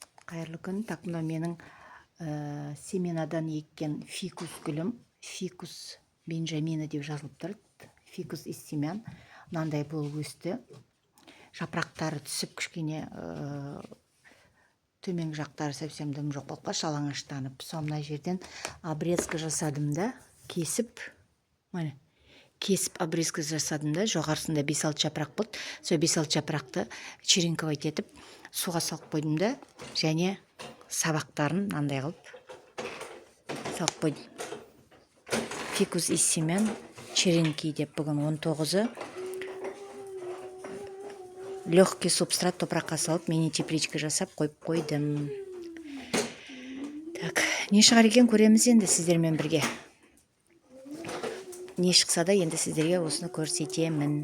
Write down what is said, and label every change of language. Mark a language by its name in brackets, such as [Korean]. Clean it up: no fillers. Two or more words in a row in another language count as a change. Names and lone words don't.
[Kazakh] Қайырлы күн. Так, мына менің семенадан еккен фикус гүлім. [Russian] Фикус бенджамина [Kazakh] деп жазылып тұрды. [Russian] Фикус из семян. [Kazakh] Мынандай болып өсті. Жапырақтары түсіп кішкене төменгі жақтары совсем дым жоқ болып қалды, жалаңаштанып. Сол мына жерден обрезка жасадым да, кесіп обрезка жасадым да, жоғарысында 5-6 жапырақ болды. Сол 5-6 жапырақты черенковать етіп суға салып қойдым да, және сабақтарын мынандай қылып салып қойдым. [Russian] Фикус из семян черенки [Kazakh] деп, бүгін 19-ы. [Russian] Легкий субстрат [Kazakh] топыраққа салып, [Russian] мини тепличка [Kazakh] жасап қойып қойдым. Так, не шығар екен көреміз енді сіздермен бірге. Не шықса да енді сіздерге осыны көрсетемін.